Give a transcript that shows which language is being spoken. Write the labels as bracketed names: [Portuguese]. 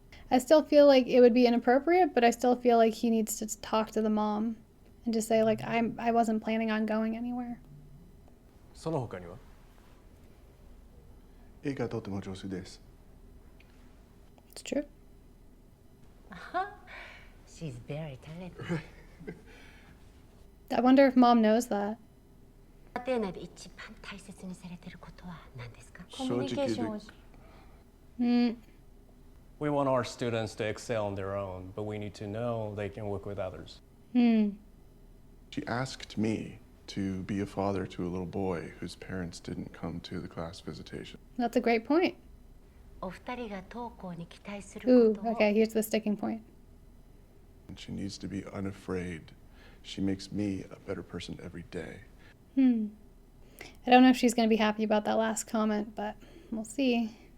[English] I still feel like it would be inappropriate, but I still feel like he needs to talk to the mom and just say, like, I wasn't planning on going anywhere. [Japanese] その他には? 絵がとても上手です。 [English] It's true. She's very talented. I wonder if mom knows that. [Japanese] 家庭内で一番大切にされてることは何ですか？コミュニケーションを。 [English] We want our students to excel on their own, but we need to know they can work with others. She asked me to be a father to a little boy whose parents didn't come to the class visitation. That's a great point. [Japanese] お二人が登校に期待する Ooh, ことを [English] okay, here's the sticking point. And she needs to be unafraid. She makes me a better person every day. I don't know if she's going to be happy about that last comment, but we'll see.